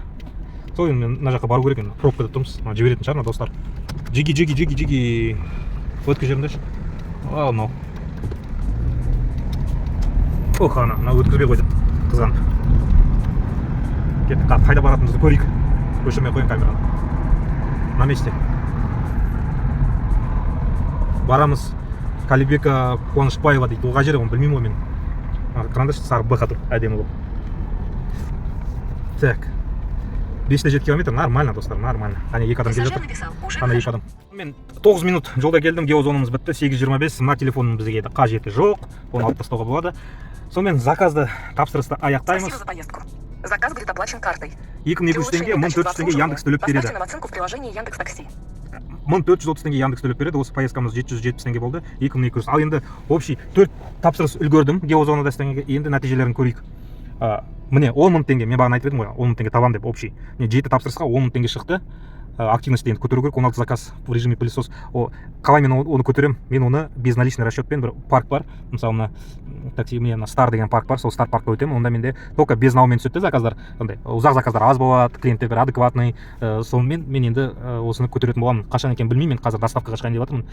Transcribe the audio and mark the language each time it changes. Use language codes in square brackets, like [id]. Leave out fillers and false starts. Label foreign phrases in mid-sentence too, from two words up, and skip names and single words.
[kk] Сол енді мына жаққа бару керек, енді пробкада тұрмыз. Жіберетін шығар достар. Жиги. Өткізіп жерімдеші. Ал мынау. Ох, ана өткізбей қойды. Қызғанып. Кеттік, қайда баратынымызды көрейік. Өшірмей қойын камераны. [ru] На месте. [kk] Барамыз. Калибека Қуанышбаева дейді. Оға жері, оны білмеймін ғой мен. Қараңдаршы, сары Б қатып, әдемі болып. [ru] Так. [kk] 5-7 километр, нормально, достар, нормально. Ана екі адам келе жатыр. Ана екі адам. Мен 9 минут жолда келдім, геозонымыз бітті. 8:25. Мына телефоным бізге қажеті жоқ. Оны алып тастауға болады. Сонымен заказды, тапсырысты аяқтаймыз. [ru] Спасибо за поездку. Заказ будет оплачен картой. [kk] 2200 теңге, 1400 теңге Яндекс төлеп береді. [ru] Поставьте нам оценку в приложении Яндекс.Такси. [kk] 1430 теңге Яндекс төлеп береді. Осы поездкамыз 770 теңге болды. 2200. Ал енді общий 4 тапсырыс үлгердім геозонада істегенге. Енді нәтижелерін көрейік. Міне 10 000 теңге, мен бағана айтып едім ғой, 10 000 теңге табам деп общий. Міне 7 тапсырысқа 10 000 теңге шықты. Активностьті енді көтеру керек, 16 [ru] заказ в режиме пылесос. [kk] Қалай мен оны көтерем? Мен оны [ru] безналичный расчетпен, [kk] бір парк бар, мысалы мына такси, мына Стар деген парк бар, сол Стар паркқа өтемін. Онда менде только безналмен түседі заказдар. Ондай ұзақ заказдар аз болады, клиенттер бір адекватный. Сонымен мен енді осыны көтеретін боламын. Қашан екенін білмеймін, мен қазір доставкаға шығайын деп жатырмын.